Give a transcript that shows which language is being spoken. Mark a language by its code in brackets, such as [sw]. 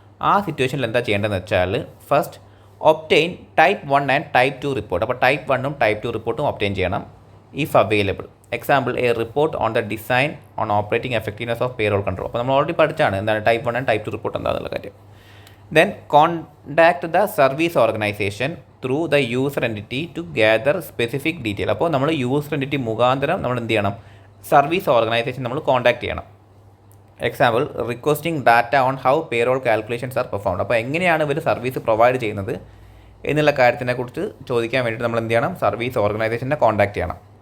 [ml] ആ സിറ്റുവേഷനിൽ എന്താ ചെയ്യേണ്ടതെന്ന് വെച്ചാൽ [en] First obtain type 1 and type 2 report. [ml] അപ്പോൾ ടൈപ്പ് 1ഉം ടൈപ്പ് 2 റിപ്പോർട്ടും ഒബ്റ്റെയിൻ ചെയ്യണം [en] If available. Example a report on the design on operating effectiveness of payroll control. [ml] അപ്പോൾ നമ്മൾ ഓൾറെഡി പഠിച്ചാണ് എന്താണ് ടൈപ്പ് 1 ആൻഡ് ടൈപ്പ് 2 റിപ്പോർട്ട് എന്താണെന്നുള്ള കാര്യം. [en] Then contact the service organization through the user entity to gather specific detail. [ml] അപ്പോൾ നമ്മൾ user entity മുഖാന്തരം നമ്മൾ എന്ത് ചെയ്യണം, സർവീസ് ഓർഗനൈസേഷൻ നമ്മൾ കോൺടാക്ട് ചെയ്യണം. [en] Example requesting data on how payroll calculations are performed. [ml] അപ്പോൾ എങ്ങനെയാണ് ഇവർ സർവീസ് പ്രൊവൈഡ് ചെയ്യുന്നത് എന്നുള്ള കാര്യത്തിനെക്കുറിച്ച് ചോദിക്കാൻ വേണ്ടിയിട്ട് നമ്മൾ എന്ത് ചെയ്യണം, സർവീസ് ഓർഗനൈസേഷനെ കോൺടാക്ട് ചെയ്യണം.